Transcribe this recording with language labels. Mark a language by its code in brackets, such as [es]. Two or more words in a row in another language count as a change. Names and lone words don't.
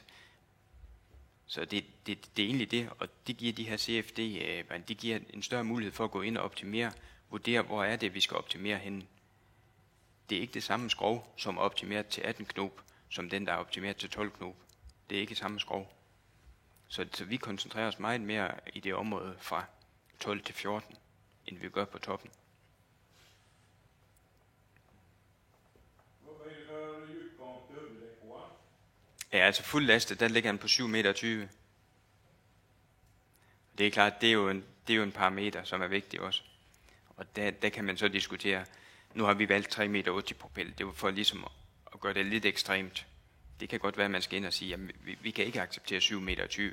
[da] Så det er egentlig det, og det giver de her CFD, de giver en større mulighed for at gå ind og optimere, vurdere, hvor er det, vi skal optimere henne. Det er ikke det samme skrov, som er optimeret til 18 knop, som den, der er optimeret til 12 knop. Det er ikke samme skrov. Så vi koncentrerer os meget mere i det område fra 12 til 14, end vi gør på toppen. [sv] Vad är det för djupgång till huvudäck på? [da] Ja, altså fuld laste, der ligger den på 7,20 meter. Det er klart, det er jo en parameter, som er vigtig også. Og der kan man så diskutere. Nu har vi valgt 3,80 meter propel. Det var for ligesom at gøre det lidt ekstremt. Det kan godt være, at man skal ind og sige, at vi kan ikke acceptere 7,20 meter.